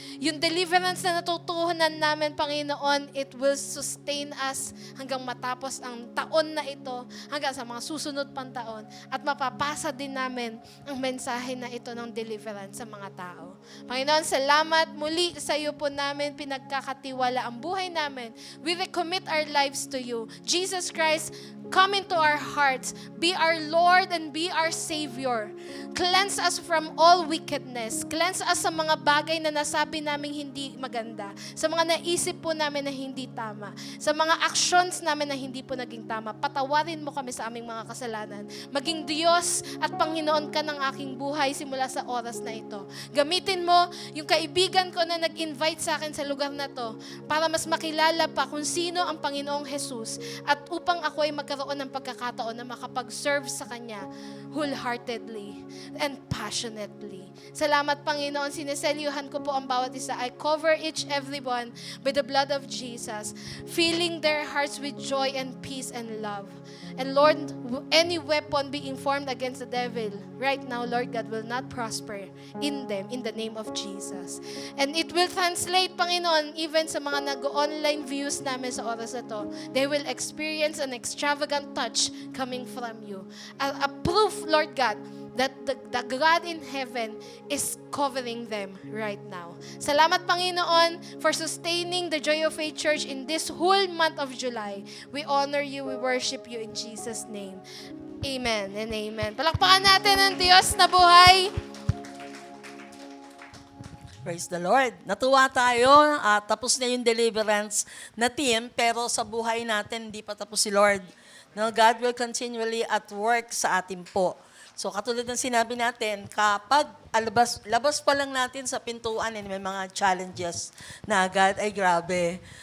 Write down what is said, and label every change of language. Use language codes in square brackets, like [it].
[tl] Yung deliverance na natutuhanan namin, Panginoon, [en] it will sustain us [tl] hanggang matapos ang taon na ito, hanggang sa mga susunod pang taon, at mapapasa din namin ang mensahe na ito ng deliverance sa mga tao. Panginoon, salamat muli sa iyo po namin, pinagkakatiwala ang buhay namin. [en] We recommit our lives to you. Jesus Christ, come into our hearts. Be our Lord and be our Savior. Cleanse us from all wickedness. Cleanse us [tl] sa mga bagay na nasabi namin hindi maganda. Sa mga naisip po namin na hindi tama. Sa mga actions namin na hindi po naging tama. Patawarin mo kami sa aming mga kasalanan. Maging Diyos at Panginoon ka ng aking buhay simula sa oras na ito. Gamitin mo yung kaibigan ko na nag-invite sa akin sa lugar na to para mas makilala pa kung sino ang Panginoong Jesus at upang ako ay magkaroon ng pagkakataon na makapag-serve sa Kanya [en] wholeheartedly and passionately. [tl] Salamat, Panginoon. Sineselyuhan ko po ang bawat isa. [en] I cover each everyone with the blood of Jesus, filling their hearts with joy and peace and love. And Lord, any weapon being formed against the devil right now, Lord God, will not prosper in them in the name of Jesus. And it will translate, Panginoon, even [tl] sa mga nag-online views namin sa oras na to, [en] they will experience an extravagant touch coming from you. A proof, Lord God, that the God in heaven is covering them right now. Salamat, Panginoon, for sustaining the Joy of Faith Church in this whole month of July. We honor you, we worship you in Jesus' name. Amen and amen. [tl] Palakpakan natin ang Diyos na buhay. [en] Praise the Lord. [tl] Natuwa tayo. Tapos na yung deliverance na team, pero sa buhay natin, hindi pa tapos si Lord. [en] No, God will continually at work [tl] sa atin po. So katulad ng sinabi natin, kapag labas pa lang natin sa pintuan, may mga challenges na agad, ay grabe.